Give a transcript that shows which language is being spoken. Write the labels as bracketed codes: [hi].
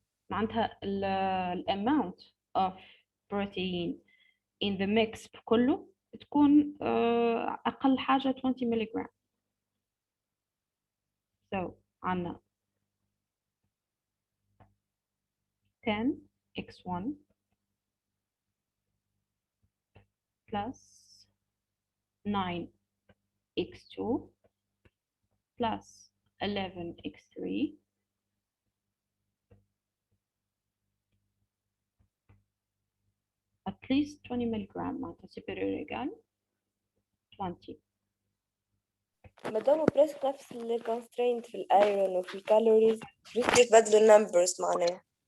[ar] معناتها ال [en] amount of protein in the mix [ar] كله تكون أقل حاجة 20 ملغ. [en] So عنا 10 x1 plus 9 x2 plus 11 x3 at least 20 milligram [ar] معناتها [en] superior egal 20. [ar] مدام بريسك نفس الكونسترينت في الايرون وفي الكالوريز بريسك يتبدلوا النمبرز معناها.